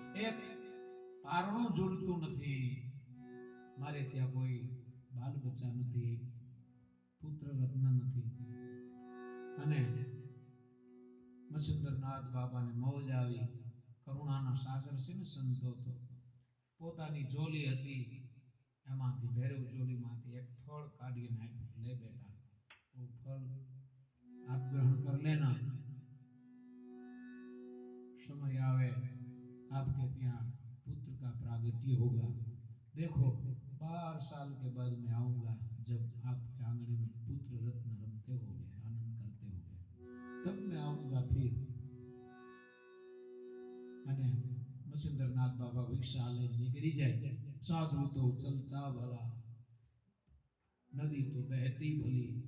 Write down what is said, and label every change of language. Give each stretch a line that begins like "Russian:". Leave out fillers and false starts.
Gujarati: એક પારણું ઝૂલતું નથી. મારે ત્યાં કોઈ બાલ બચ્ચા નથી, પુત્ર રત્ન નથી. અને મચ્છન્દ્રનાથ બાપાને મોજ આવી. કરુણાના સાગર છે ને સંતો તો પોતાની જોલી હતી, એમાંથી ભૈરવ જોલીમાંથી એક ફળ કાઢીને આપ્યું. લે બેટા,
Hindi: वो फल आप ग्रहण कर लेना, समय आवे आपके
Gujarati: ત્યાં
Hindi: पुत्र का प्रागट्य होगा. देखो 12 साल के बाद मैं आऊंगा, जब आपके आंगन में पुत्र रत्न रमते होंगे, आनंद करते होंगे, तब मैं आऊंगा फिर.
Gujarati: અને મચ્છન્દ્રનાથ બાબા ભિક્ષા લઈને નીકળી જાય.
Hindi: साधु तो चलता भला, नदी तो बहती भली।